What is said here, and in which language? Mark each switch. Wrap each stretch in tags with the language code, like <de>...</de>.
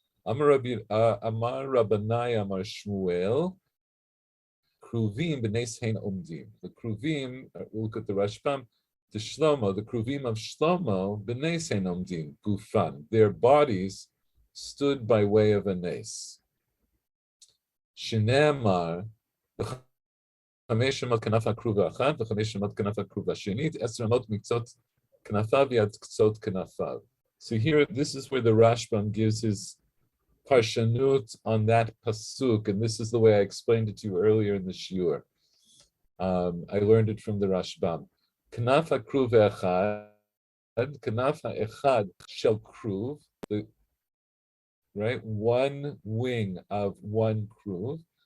<he>Amar Rabbanai Amar Shmuel, Kruvim b'neis hein omdim.</he> <en>The Kruvim, we'll look at the Rashbam, the Shlomo, the Kruvim of Shlomo,</en> <he>b'neis hein omdim, gufan.</he> <en>Their bodies stood by way of a nes.</en> <he>Shneamar, וחמש אמות כנף הכרוב האחת, וחמש אמות כנף הכרוב השנית, 10 אמות מקצות כנפיו ועד קצות כנפיו.</he> <en>So here, this is where the Rashbam gives his parshanut on that pasuk, and this is the way I explained it to you earlier in the shiur. I learned it from the Rashbam.</en> <he>Knaf hakruv echad, knaf ha'echad shel kruv,</he> <en>right, one wing of one kruv.</en>